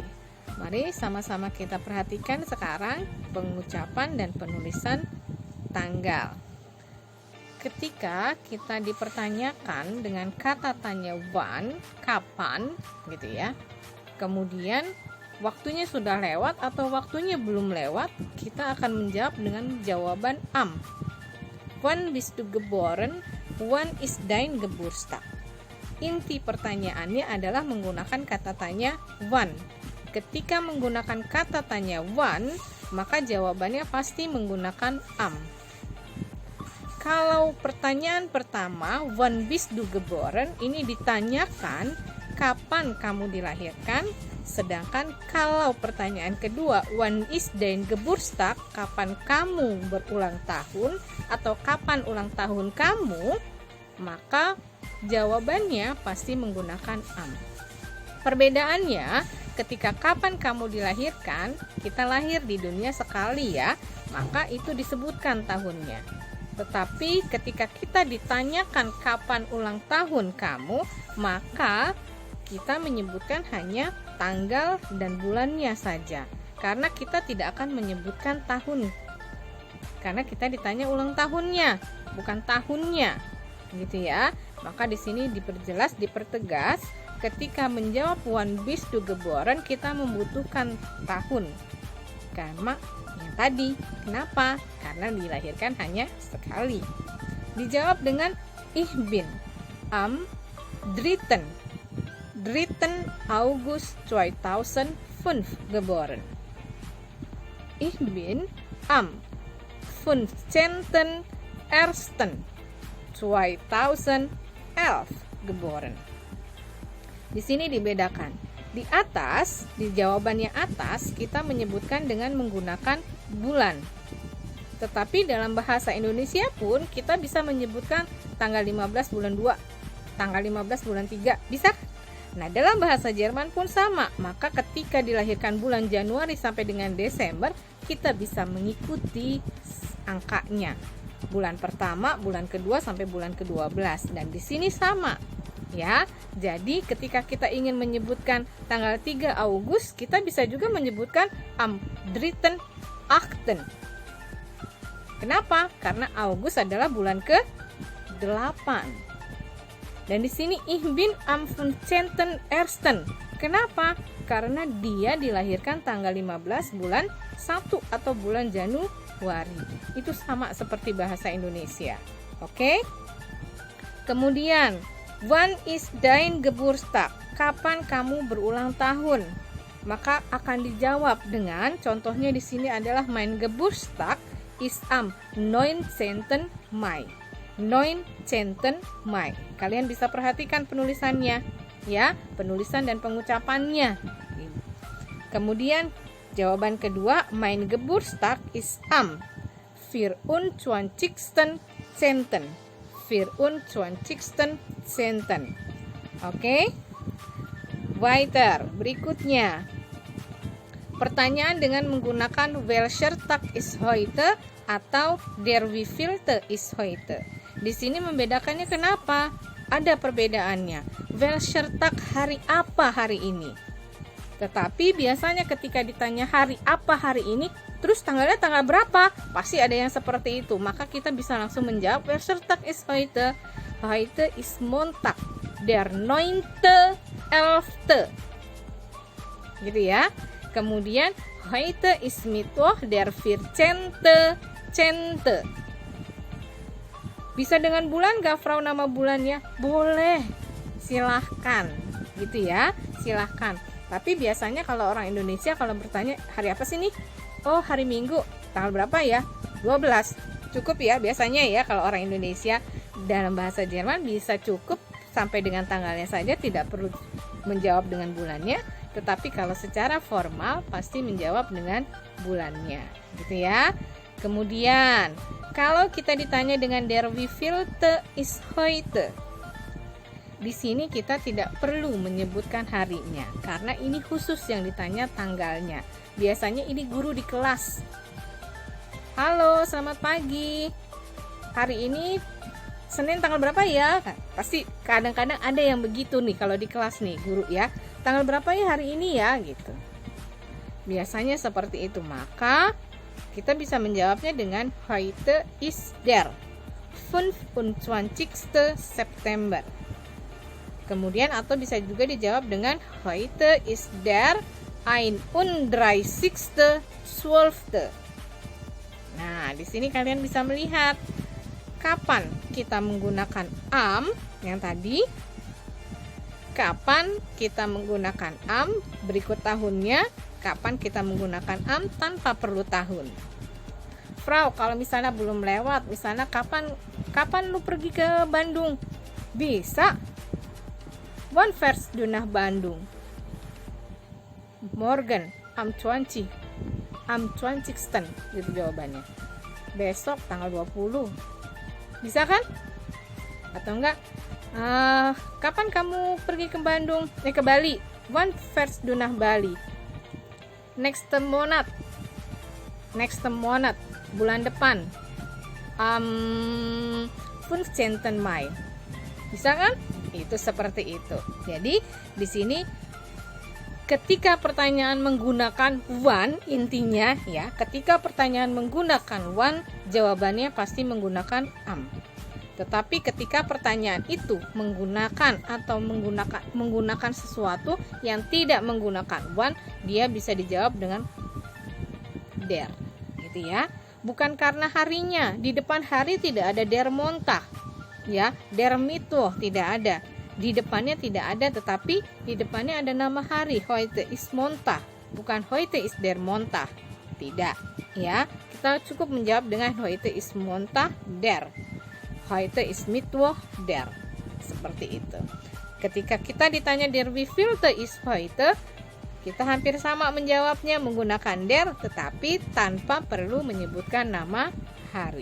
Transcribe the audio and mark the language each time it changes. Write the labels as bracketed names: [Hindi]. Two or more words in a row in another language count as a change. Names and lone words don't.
[Indonesian] Mari sama-sama kita perhatikan sekarang pengucapan dan penulisan tanggal. Ketika kita dipertanyakan dengan kata tanya wann, kapan, gitu ya. Kemudian waktunya sudah lewat atau waktunya belum lewat, kita akan menjawab dengan jawaban am. [German] Wann bist du geboren? Wann ist dein Geburtstag? [Indonesian] Inti pertanyaannya adalah menggunakan kata tanya wann. Ketika menggunakan kata tanya wann, maka jawabannya pasti menggunakan am. Kalau pertanyaan pertama, [German] wann bist du geboren, [Indonesian] ini ditanyakan kapan kamu dilahirkan. Sedangkan kalau pertanyaan kedua, [German] wann ist dein Geburtstag, [Indonesian] kapan kamu berulang tahun atau kapan ulang tahun kamu, maka jawabannya pasti menggunakan am. Perbedaannya, ketika kapan kamu dilahirkan, kita lahir di dunia sekali ya, maka itu disebutkan tahunnya. Tetapi ketika kita ditanyakan kapan ulang tahun kamu, maka kita menyebutkan hanya tanggal dan bulannya saja, karena kita tidak akan menyebutkan tahun, karena kita ditanya ulang tahunnya, bukan tahunnya, gitu ya. Maka di sini dipertegas, ketika menjawab [German] wann bist du geboren, [Indonesian] kita membutuhkan tahun, karena yang tadi, kenapa? Karena dilahirkan hanya sekali. Dijawab dengan [German] ich bin am 3. August 2005 geboren. Ich bin am 15.01. 2011 geboren. [Indonesian] Di sini dibedakan. Di atas, di jawabannya atas, kita menyebutkan dengan menggunakan bulan. Tetapi dalam bahasa Indonesia pun kita bisa menyebutkan tanggal 15 bulan 2, tanggal 15 bulan 3, bisa? Nah, dalam bahasa Jerman pun sama. Maka ketika dilahirkan bulan Januari sampai dengan Desember, kita bisa mengikuti angkanya. Bulan pertama, bulan kedua sampai bulan ke-12. Dan di sini sama. Ya, jadi ketika kita ingin menyebutkan tanggal 3 Agustus, kita bisa juga menyebutkan am 3. [German] Achten. [Indonesian] Kenapa? Karena Agustus adalah bulan ke-8. Dan di sini [German] ich bin am [Indonesian] 15.1. Kenapa? Karena dia dilahirkan tanggal 15 bulan 1 atau bulan Januari. Itu sama seperti bahasa Indonesia. Oke? [German] Kemudian wann ist dein Geburtstag? [Indonesian] Kapan kamu berulang tahun? Maka akan dijawab dengan contohnya di sini adalah [German] mein Geburtstag ist am 19. Mai. 19. Mai. [Indonesian] Kalian bisa perhatikan penulisannya, ya, penulisan dan pengucapannya. Kemudian jawaban kedua, [German] mein Geburtstag ist am 24. Centen. 24. Centen. Oke. Weiter. [Indonesian] Berikutnya. Pertanyaan dengan menggunakan [German] welcher Tag ist heute [Indonesian] atau [German] der wievielte ist heute. [Indonesian] Di sini membedakannya kenapa? Ada perbedaannya. [German] Welcher Tag, [Indonesian] hari apa hari ini? Tetapi biasanya ketika ditanya hari apa hari ini, terus tanggalnya tanggal berapa? Pasti ada yang seperti itu. Maka kita bisa langsung menjawab [German] welcher Tag ist heute. Heute ist Montag, der 9.11. [Indonesian] Gitu ya. [German] Kemudian heute ist Mittwoch, der 14. [Indonesian] Bisa dengan bulan gak, Frau, nama bulannya? Boleh, silahkan, gitu ya, silahkan. Tapi biasanya kalau orang Indonesia kalau bertanya hari apa sih nih? Oh, hari Minggu, tanggal berapa ya? 12, cukup ya biasanya ya. Kalau orang Indonesia, dalam bahasa Jerman bisa cukup sampai dengan tanggalnya saja, tidak perlu menjawab dengan bulannya. Tetapi kalau secara formal pasti menjawab dengan bulannya, gitu ya. Kemudian kalau kita ditanya dengan [German] der wievielte ist heute, [Indonesian] di sini kita tidak perlu menyebutkan harinya karena ini khusus yang ditanya tanggalnya. Biasanya ini guru di kelas. Halo, selamat pagi. Hari ini Senin tanggal berapa ya? Pasti kadang-kadang ada yang begitu nih kalau di kelas nih guru ya. Tanggal berapa ya hari ini ya gitu. Biasanya seperti itu. Maka kita bisa menjawabnya dengan [German] heute ist der 25. September. [Indonesian] Kemudian atau bisa juga dijawab dengan [German] heute ist der 31.12. [Indonesian] Nah, di sini kalian bisa melihat kapan kita menggunakan am yang tadi. Kapan kita menggunakan am berikut tahunnya, kapan kita menggunakan am tanpa perlu tahun. Frau, kalau misalnya belum lewat, misalnya kapan lu pergi ke Bandung? Bisa. [German] Wann fährst du nach Bandung? Morgen am 20. Am 20. [Indonesian] Gitu jawabannya. Besok tanggal 20. Bisa kan? Atau enggak? Kapan kamu pergi ke Bandung? Ke Bali? [German] Wann fährst du nach Bali? [English] Next month. [Indonesian] Bulan depan. [German] 15. Mai. [Indonesian] Bisa kan? Itu seperti itu. Jadi di sini ketika pertanyaan menggunakan wann, intinya ya, ketika pertanyaan menggunakan wann, jawabannya pasti menggunakan am. Tetapi ketika pertanyaan itu menggunakan atau menggunakan sesuatu yang tidak menggunakan wann, dia bisa dijawab dengan der, gitu ya. Bukan karena harinya, di depan hari tidak ada [German] der Montag, [Indonesian] ya, [German] der Mittwoch [Indonesian] tidak ada, di depannya tidak ada, tetapi di depannya ada nama hari, [German] heute ist Montag, bukan heute ist der Montag, [Indonesian] tidak, ya. Kita cukup menjawab dengan [German] heute ist Montag der. Heute ist Mittwoch, der. [Indonesian] Seperti itu. Ketika kita ditanya [German] der wievielte ist heute, [Indonesian] kita hampir sama menjawabnya menggunakan der, tetapi tanpa perlu menyebutkan nama hari.